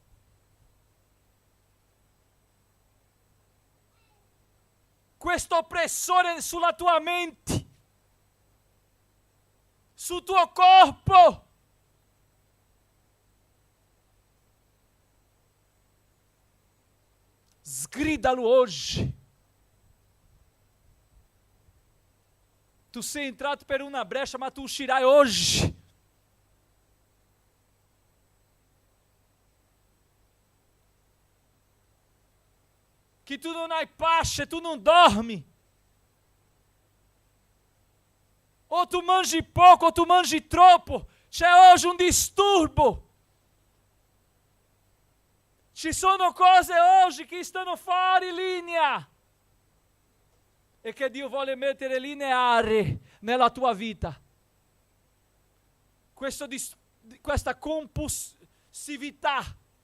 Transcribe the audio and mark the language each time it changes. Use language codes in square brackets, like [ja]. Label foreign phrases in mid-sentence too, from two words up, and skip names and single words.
[it] Questo oppressore sulla tua mente, sul tuo corpo. Sgridalo oggi. Tu sei entrato per una brecha, ma tu uscirai oggi. [pt] Que tu não [it] hai pace, [pt] tu não dorme. [it] Ou tu mangi [pt] pouco, ou [it] tu mangi troppo. C'è [pt] hoje um [it] disturbo. Ci sono cose oggi che stanno fuori linea. E che Dio vuole mettere lineare nella tua vita. Questa compulsività.